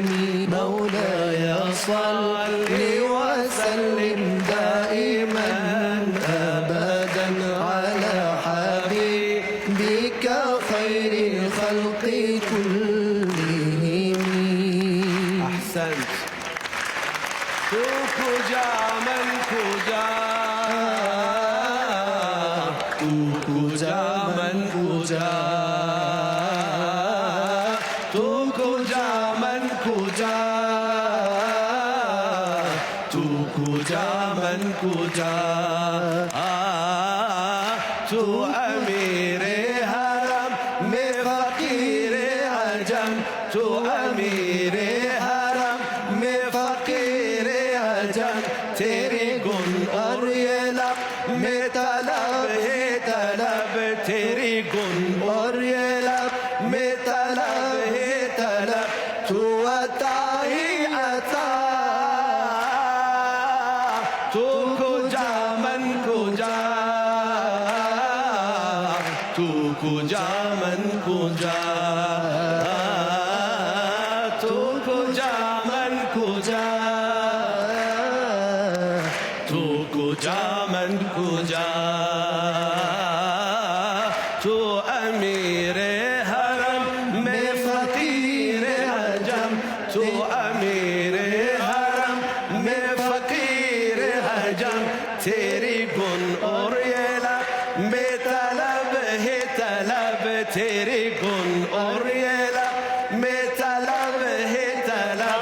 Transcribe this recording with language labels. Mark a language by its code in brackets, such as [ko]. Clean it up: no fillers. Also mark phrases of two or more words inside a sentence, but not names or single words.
[ar] مولاي صل وسلم دائما أبدا على حبيبك خير الخلق كلهم. أحسنت. [fa] تو کجا من کجا، تو کجا من کجا، تو کجا من کجا، تو کجا من کجا. [ur] تو امیر حرم میں فقیر عجم، تو امیر حرم میں فقیر عجم. تیری گن اور یہ لب میں طلب ہے طلب، تیری گن اور یہ لب میں طلب ہے طلب. تو عطا ہی عطا، [fa] تو کجا من کجا، تو کجا من کجا، تو کجا من کجا، تو کجا من کجا. [ur] تو امیر حرم میں فقیر عجم، تو امیر حرم میں فقیر عجم. تیری گن اور یہ لب میں طلب ہے طلب، تیری گن اور یہ لب میں طلب ہے طلب.